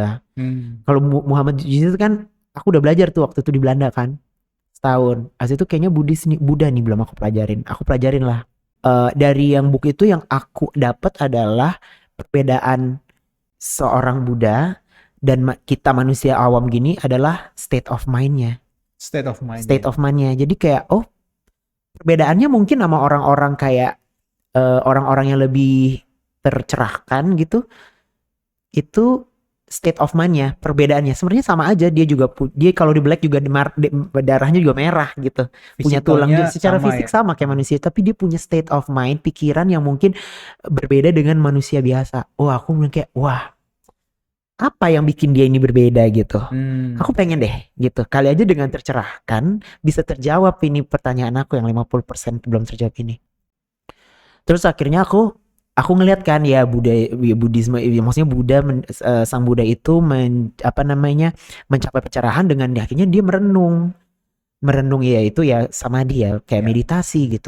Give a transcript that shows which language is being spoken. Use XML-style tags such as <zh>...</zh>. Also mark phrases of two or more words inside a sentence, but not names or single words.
<id>Kalau Muhammad Jesus kan aku udah belajar tuh waktu itu di Belanda kan setahun. Asli itu kayaknya Buddha nih belum aku pelajarin lah. Dari yang buku itu yang aku dapat adalah perbedaan seorang Buddha dan kita manusia awam gini adalah</id> <en>state of mind-</en> <id>nya.</id> <en>State of mind.</en> <id>Jadi kayak perbedaannya mungkin sama orang-orang kayak orang-orang yang lebih tercerahkan gitu. Itu</id> <en>state of mind-</en> <id>nya, perbedaannya sebenarnya sama aja. Dia kalau di black juga darahnya juga merah gitu. Punya tulang juga secara fisik sama kayak manusia, tapi dia punya</id> <en>state of mind,</en> <id>pikiran yang mungkin berbeda dengan manusia biasa. Aku bilang kayak apa yang bikin dia ini berbeda gitu. Aku pengen deh gitu. Kali aja dengan tercerahkan bisa terjawab ini pertanyaan aku yang 50% belum terjawab ini. Terus akhirnya aku ngeliat kan ya Buddhisme, maksudnya Buddha sang Buddha itu mencapai pencerahan dengan akhirnya dia merenung ya itu ya sama dia kayak meditasi gitu.</id>